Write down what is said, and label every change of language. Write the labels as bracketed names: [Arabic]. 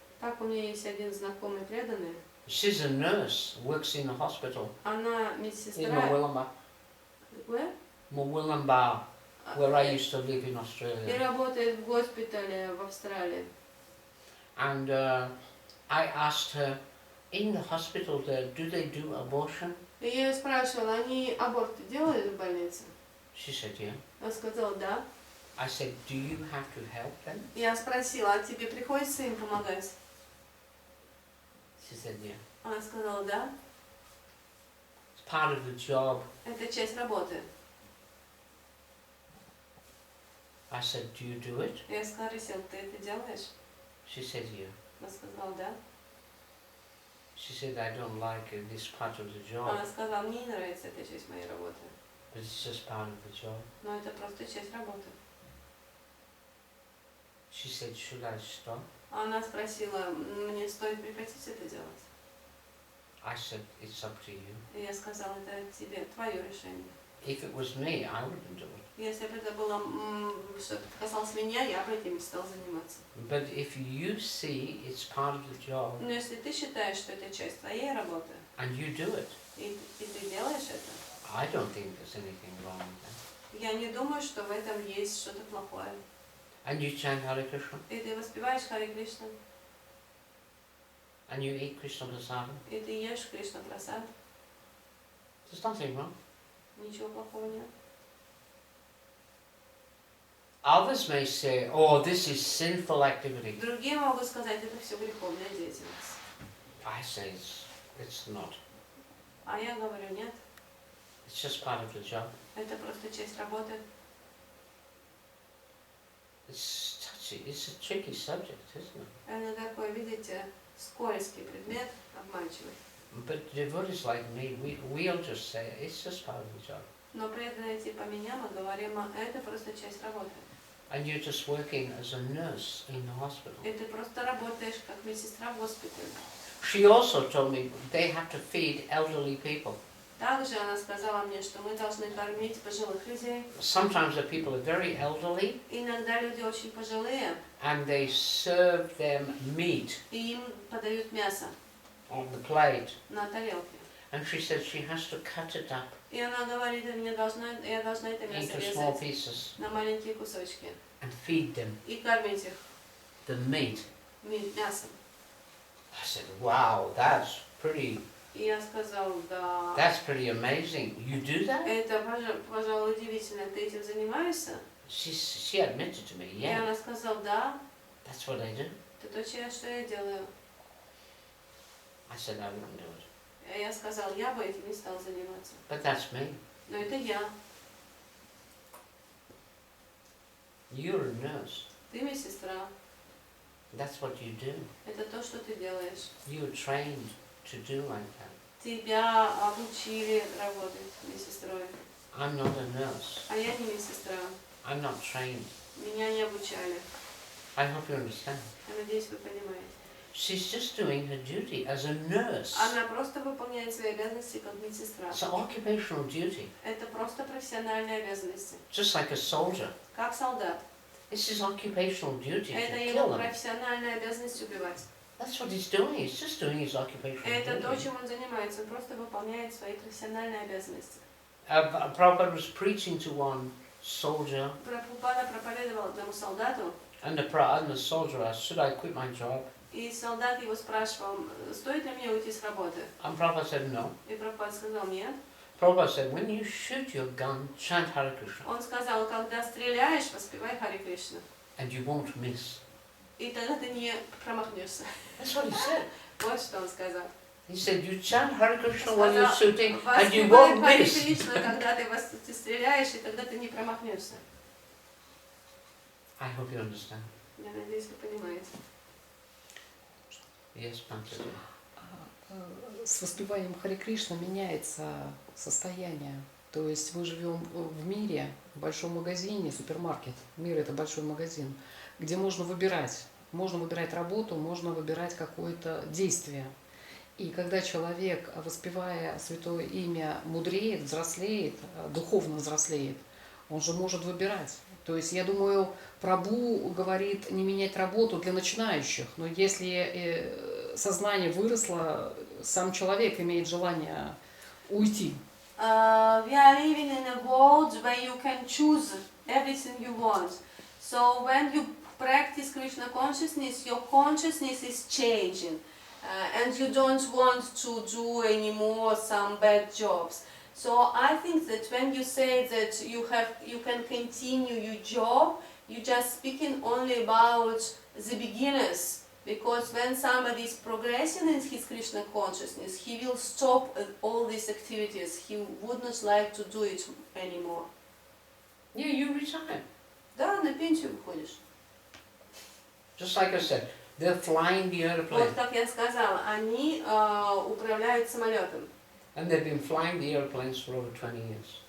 [Russian] Так у меня есть один знакомый преданный. [English] She's a nurse, works in a hospital [Russian] Она [English] in [Russian] медсестра. [English] Mawilamba, where I used to live in [Russian] И [English] Australia. [Russian] работает в госпитале в Австралии. [English] And I asked her, in the hospital there, do they do abortion? [Russian] И я ее спрашивала, они аборты делают в больнице? [English] She said, yeah. [Russian] Она сказала, да. [English] I said, do you have to help them? [Russian] Я спросила, а тебе приходится им помогать? [English] She said, yeah. [Russian] Она сказала, да. [English] It's part of the job. [Russian] Это часть работы. [English] I said, do you do it? [Russian] Я спросила, ты это делаешь? [English] She said, yeah. [Russian] Она сказала, да. [English] She said, I don't like this part of the job, [Russian] Она сказала, мне не нравится эта часть моей работы. [English] but it's just part of the job. [Russian] Но это просто часть работы. [English] She said, should I stop? [Russian] Она спросила, мне стоит прекратить это делать? [English] I said, it's up to you. [Russian] И я сказала, это тебе, твое решение. [English] If it was me, I wouldn't do it. [Russian] Если бы это было, что это касалось меня, я бы этим не стал заниматься. [English] But if you see it's part of the job [Russian] Но если ты считаешь, что это часть твоей работы, [English] and you do it, [Russian] и ты делаешь это, [English] I don't think there's anything wrong with that. [Russian] я не думаю, что в этом есть что-то плохое. [English] And you chant Hare Krishna, [Russian] И ты воспеваешь Харе Кришна, [English] and you eat Krishna Prasadam, [Russian] и ты ешь Кришна Прасад, [English] there's nothing wrong. [Russian] ничего плохого нет. [English] Others may say, oh, this is sinful activity. [Russian] Другие могут сказать, это все греховная деятельность. [English] I say it's not. [Russian] А я говорю, нет, [English] It's just part of the job. [Russian] это просто часть работы. [English] It's touchy. It's a tricky subject, isn't it? [Russian] Это такой, видите, скользкий предмет, обманчивый. [English] But devotees like me, we'll just say it's just part of the job. [Russian] Но преданные типа меня, мы говорим, это просто часть работы. [English] And you're just working as a nurse in the hospital. [Russian] И ты просто работаешь как медсестра в госпитале. [English] She also told me they have to feed elderly people. [Russian] Также она сказала мне, что мы должны кормить пожилых людей. [English] Sometimes the people are very elderly [Russian] Иногда люди очень пожилые, [English] and they serve them meat [Russian] и им подают мясо [English] on the plate. [Russian] на тарелке. [English] And she said she has to cut it up [Russian] И она говорит, я должна это мясо [English] into small [Russian] резать [English] pieces [Russian] на маленькие кусочки [English] and feed them [Russian] и кормить их [English] the meat. [Russian] мясом. [English] I said, wow, that's pretty That's pretty amazing. You do that? [Russian] Это, пожалуй, удивительно. Ты этим занимаешься? [English] She admitted to me, [Russian] И [English] yeah, [Russian] она сказала, да, [English] that's what I do. [Russian] это то, что я делаю. [English] I said, I wouldn't do it. [Russian] И я сказала, я бы этим не стал заниматься. [English] But that's me. [Russian] Но это я. [English] You're a nurse. [Russian] Ты медсестра. [English] That's what you do. [Russian] Это то, что ты делаешь. [English] You were trained to do like that. [Russian] Тебя обучили работать медсестрой. [English] I'm not a nurse. [Russian] А я не медсестра. [English] I'm not trained. [Russian] Меня не обучали. [English] I hope you understand. [Russian] Я надеюсь, вы понимаете. [English] She's just doing her duty as a nurse. [Russian] Она просто выполняет свои обязанности как медсестра. [English] It's an occupational duty, [Russian] Это просто профессиональные обязанности. [English] just like a soldier. [Russian] Как солдат. [English] It's his occupational duty [Russian] Это [English] to [Russian] его [English] kill them. [Russian] профессиональная обязанность убивать. [English] That's what he's doing. He's just doing his occupational [Russian] Это то, [English] duty. [Russian] чем он занимается. Он просто выполняет свои профессиональные обязанности. [English] Prabhupada was preaching to one soldier, [Russian] Прабхупада проповедовал одному солдату, [English] and the soldier asked, should I quit my job? [Russian] и солдат его спрашивал, стоит ли мне уйти с работы? [English] And Prabhupada said no. [Russian] И Прабхупада сказал, нет. [English] Prabhupada said, when you shoot your gun, chant Hare Krishna, [Russian] Он сказал, когда стреляешь, воспевай Харе Кришна. [English] and you won't miss. [Russian] И тогда ты не промахнешься. [English] That's what he said. [Russian] Вот что он сказал. [English] He said, you chant Hare Krishna when you're [Russian] Сказал, [English] shooting, and you [Russian] воспевай [English] won't [Russian] Харе [English] miss. [Russian] Кришна, когда ты стреляешь, и тогда ты не промахнешься. [English] I hope you understand. [Russian] Я надеюсь, вы понимаете. [English] Yes, Panchati. [Russian] С воспеванием Харе Кришна меняется состояние. То есть мы живем в мире, в большом магазине, супермаркет. Мир — это большой магазин, где можно выбирать. Можно выбирать работу, можно выбирать какое-то действие. И когда человек, воспевая святое имя, мудреет, взрослеет, духовно взрослеет, он же может выбирать. То есть, я думаю, Прабху говорит не менять работу для начинающих, но если сознание выросло, сам человек имеет желание уйти. [English] We are living in a world where you can choose everything you want. So when you practice Krishna consciousness, your consciousness is changing, and you don't want to do anymore some bad jobs. So I think that when you say that you can continue your job, you're just speaking only about the beginners. Because when somebody is progressing in his Krishna consciousness, he will stop all these activities. He would not like to do it anymore. Yeah, you retire. [Russian] Да, на пенсию выходишь. [English] Just like I said, they're flying the airplane. [Russian] Вот как я сказала, они управляют самолетом. [English] And they've been flying the airplanes for over 20 years.